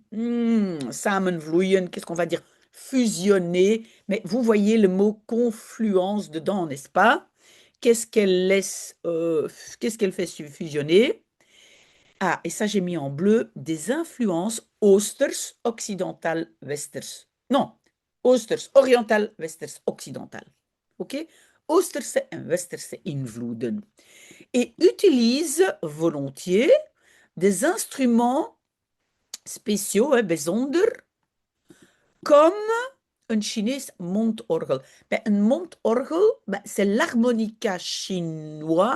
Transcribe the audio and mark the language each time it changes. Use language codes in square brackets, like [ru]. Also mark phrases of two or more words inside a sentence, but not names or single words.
[fr] Samenvloeien, qu'est-ce qu'on va dire? Fusionner. Mais vous voyez le mot confluence dedans, n'est-ce pas? Qu'est-ce qu'elle laisse, qu'est-ce qu'elle fait fusionner? Ah, et ça j'ai mis en bleu, des influences oosters, occidentales, westers. Non, oosters, oriental, westers, occidental. OK? [nl] Oosterse en westerse invloeden. [fr] Et utilise volontiers des instruments spéciaux, hein, bijzonder, comme un [nl] Chinees mondorgel. [fr] Ben, un mondorgel, ben, c'est l'harmonica chinois.